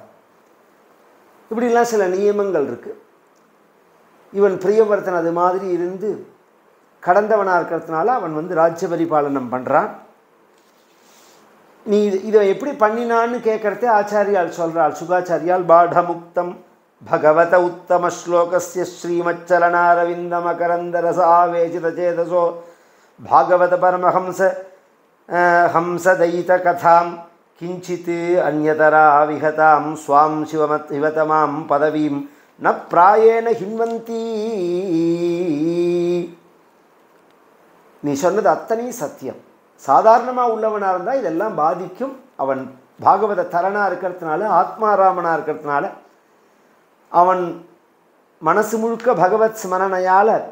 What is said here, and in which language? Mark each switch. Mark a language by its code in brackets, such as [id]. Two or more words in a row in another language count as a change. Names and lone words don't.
[ta] இப்படிலாம் சில நியமங்கள் இருக்குது. இவன் பிரியவர்த்தன் அது மாதிரி இருந்து கடந்தவனாக இருக்கிறதுனால அவன் ராஜ்ய பரிபாலனம் பண்ணுறான். நீ இதை எப்படி பண்ணினான்னு கேட்குறதே ஆச்சாரியால் சொல்கிறாள். சுகாச்சாரியால் பாடமுக்தம் [sa] भगवत उत्तमश्लोकस्य श्रीमच्चलनारविन्दमकरन्दरसावेचितचेतसो भागवत परमहंस हंसदयितकथां किञ्चित् अन्यतरा विहतां स्वां शिवतमां पदवीं न प्रायेण हिन्वन्ति. [ta] நீ சொன்னது அத்தனை சத்தியம். சாதாரணமாக உள்ளவனாக இருந்தால் இதெல்லாம் பாதிக்கும். அவன் பாகவத தரனாக இருக்கிறதுனால, ஆத்மாராமனாக இருக்கிறதுனால, அவன் மனசு முழுக்க பகவத் ஸ்மரணையால்